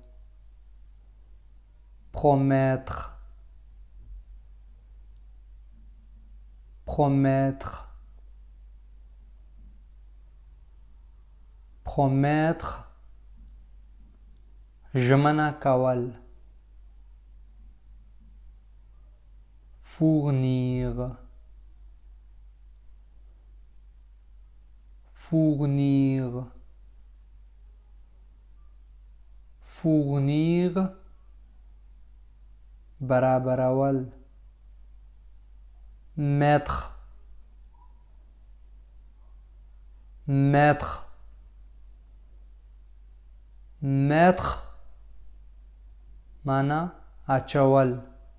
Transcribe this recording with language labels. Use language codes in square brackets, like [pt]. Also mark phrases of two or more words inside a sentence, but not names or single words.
[fr] promettre promettre promettre [ps] ژمنه کول. [fr] fournir fournir fournir برابرول. mettre mettre mettre [ps] معنا اچول.